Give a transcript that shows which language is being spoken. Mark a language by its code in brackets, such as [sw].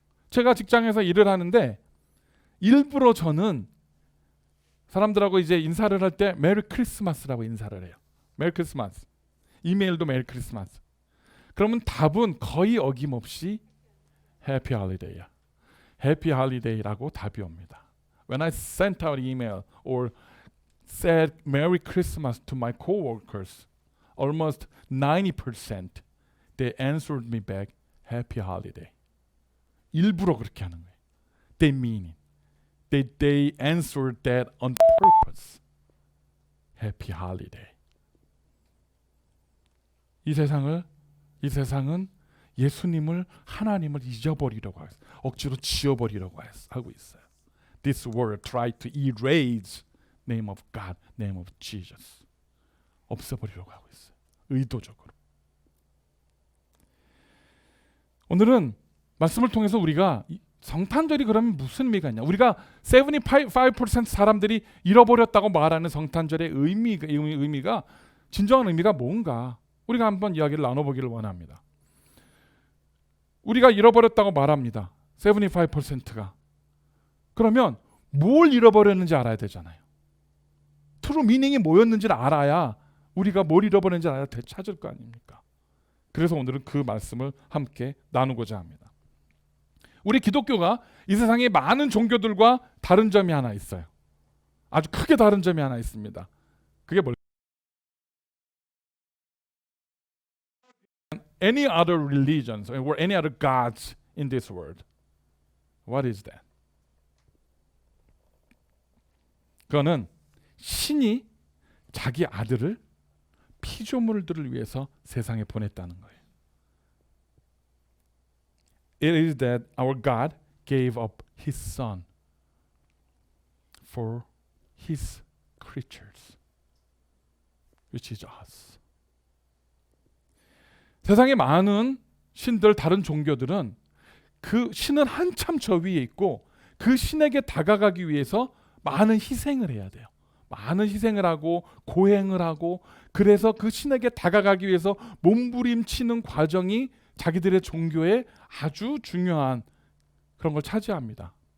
[ko] 제가 직장에서 일을 하는데 일부러 저는 사람들하고 이제 인사를 할 때 메리 크리스마스라고 인사를 해요. 메리 크리스마스. 이메일도 메리 크리스마스. 그러면 답은 거의 어김없이 해피 홀리데이야. 해피 홀리데이라고 답이 옵니다. [en] When I sent out email or said Merry Christmas to my coworkers, almost 90% they answered me back Happy Holiday. [ko] 일부러 그렇게 하는 거예요. [en] They mean it. They answered that on purpose. Happy Holiday. [ko] 이 세상은 예수님을 하나님을 잊어버리려고 하고 억지로 지워버리려고 하고 있어요. [en] This world tried to erase name of God, name of Jesus. [ko] 없애버리려고 하고 있어요. 의도적으로. 오늘은 말씀을 통해서 우리가 성탄절이 그러면 무슨 의미가 있냐? 우리가 75% 사람들이 잃어버렸다고 말하는 성탄절의 의미가 진정한 의미가 뭔가 우리가 한번 이야기를 나눠보기를 원합니다. 우리가 잃어버렸다고 말합니다. 75%가. 그러면 뭘 잃어버렸는지 알아야 되잖아요. 트루 미닝이 뭐였는지를 알아야 우리가 뭘 잃어버렸는지 알아야 되찾을 거 아닙니까? 그래서 오늘은 그 말씀을 함께 나누고자 합니다. 우리 기독교가 이 세상에 많은 종교들과 다른 점이 하나 있어요. 아주 크게 다른 점이 하나 있습니다. 그게 뭘까요? [en] Any other religions or any other gods in this world. What is that? [ko] 그거는 신이 자기 아들을 피조물들을 위해서 세상에 보냈다는 거예요. [en] It is that our God gave up His Son for His creatures, which is us. [ko] 세상에 많은 신들, 다른 종교들은 그 신은 한참 저 위에 있고 그 신에게 다가가기 위해서 많은 희생을 해야 돼요. 많은 희생을 하고 고행을 하고, 그래서 그 신에게 다가가기 위해서 몸부림치는 과정이 자기들의 종교에 아주 중요한 그런 걸 차지합니다.